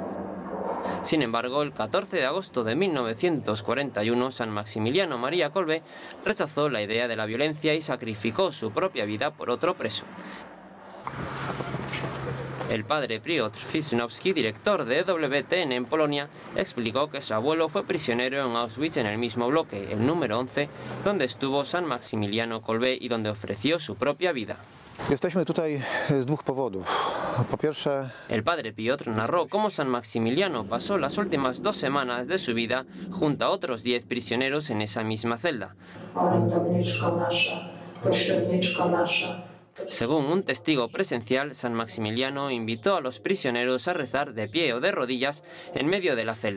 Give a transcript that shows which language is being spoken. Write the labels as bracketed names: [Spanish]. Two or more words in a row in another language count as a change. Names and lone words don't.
[Spanish] Sin embargo, el 14 de agosto de 1941, San Maximiliano María Kolbe rechazó la idea de la violencia y sacrificó su propia vida por otro preso. El padre Piotr Wisnowski, director de EWTN en Polonia, explicó que su abuelo fue prisionero en Auschwitz, en el mismo bloque, el número 11, donde estuvo San Maximiliano Kolbe y donde ofreció su propia vida. [Polish] Jesteśmy tutaj z dwóch powodów. Po pierwsze, [Spanish] el padre Piotr narró cómo San Maximiliano pasó las últimas 2 semanas de su vida junto a otros 10 prisioneros en esa misma celda. Según un testigo presencial, San Maximiliano invitó a los prisioneros a rezar de pie o de rodillas en medio de la celda.